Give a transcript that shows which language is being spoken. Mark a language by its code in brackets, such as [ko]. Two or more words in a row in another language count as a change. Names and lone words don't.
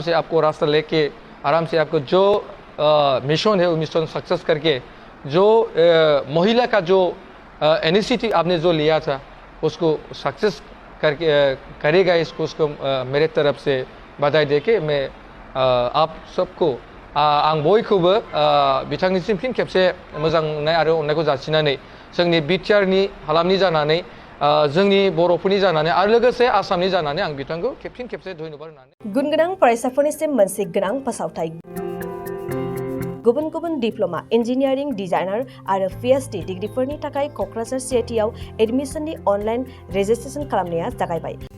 [hi] से आपको रास्ता लेके आराम से आपको जो मिशन है वो [en] mission success [hi] करके जो महिला का जो इनिशिएटिव आपने जो लिया था उसको सक्सेस करके करेगा उसको मेरे तरफ से बधाई देके मैं आप सबको [brx] आं बयखौबो बिथांनिसिम फिन खेबसे मोजां मोननाय आरो अननायखौ जासिनानै जोंनि बिटिआरनि हालामनि जानानै जोंनि बर'फोरनि जानानै आरो लोगोसे आसामनि जानानै आं बिथांखौ फिन खेबसे धन्यबाद होनानै गुनगोनां फरायसाफोरनिसिम मोनसे गोनां फोसावथाय गुबुन गुबुन [en] diploma engineering designer [brx] आरो पिएचडि डिग्रीफोरनि थाखाय क'क्राझार सिआइटिआव एडमिशननि [en] online registration [brx] खालामनाया जागायबाय